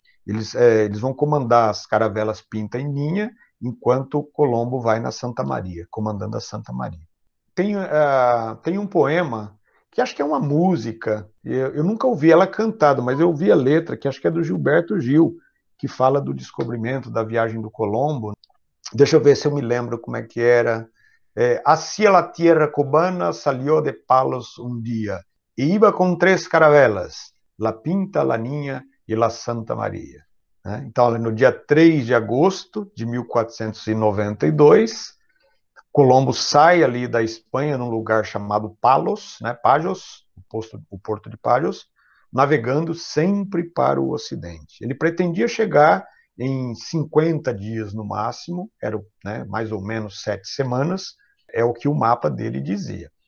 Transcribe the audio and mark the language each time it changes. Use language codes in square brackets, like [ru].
[pt] Eles vão comandar as caravelas Pinta e Ninha, enquanto Colombo vai na Santa Maria, comandando a Santa Maria. Tem um poema, que acho que é uma música, eu nunca ouvi ela cantada, mas eu ouvi a letra, que acho que é do Gilberto Gil, que fala do descobrimento da viagem do Colombo. Deixa eu ver se eu me lembro como é que era. [es] Hacia la tierra cubana salió de Palos un día, e iba com 3 caravelas, la Pinta, la Niña e la Santa Maria. [pt] Então, no dia 3 de agosto de 1492, Colombo sai ali da Espanha, num lugar chamado Palos, né, Pajos, o porto de Pajos, navegando sempre para o ocidente. Ele pretendia chegar em 50 dias no máximo, era, né, mais ou menos 7 semanas, é o que o mapa dele dizia.